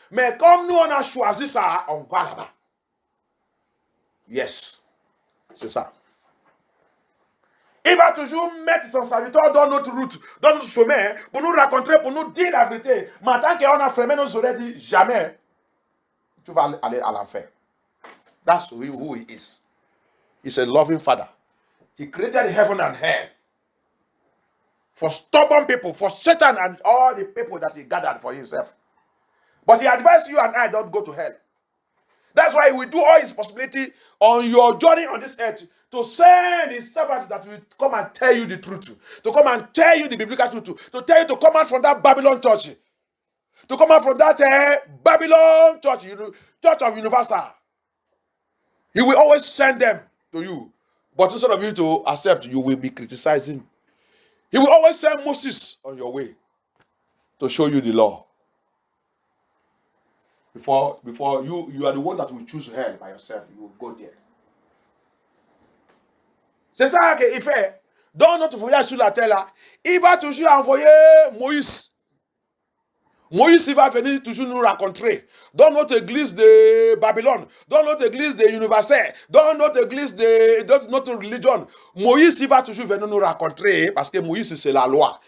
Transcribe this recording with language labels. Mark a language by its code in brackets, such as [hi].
[fr] Mais comme nous, on a choisi ça, on va là-bas. Yes. C'est ça. Il va toujours mettre son serviteur dans notre route, dans notre chemin, pour nous raconter, pour nous dire la vérité. Mais tant qu'on a fermé nos oreilles, dit jamais, tu vas aller à l'enfer. [en] That's who he is. He's a loving father. He created heaven and hell for stubborn people, for Satan and all the people that he gathered for himself. But he advised you and I don't go to hell. That's why he will do all his possibility on your journey on this earth to send his servant that will come and tell you the truth, to come and tell you the biblical truth, to tell you to come out from that Babylon church, to come out from that Babylon church, church of Universal. He will always send them to you. But instead of you to accept, you will be criticizing. He will always send Moses on your way to show you the law. Before you are the one that will choose hell by yourself. You will go there. [fr] C'est ça qu'il fait. Dans notre voyage sur la terre là, il va toujours envoyer Moïse. Moïse, il va venir toujours nous rencontrer. Dans notre église de Babylone, dans notre église de Universel, dans notre église de notre religion, Moïse, il va toujours venir nous rencontrer parce que Moïse, c'est la loi.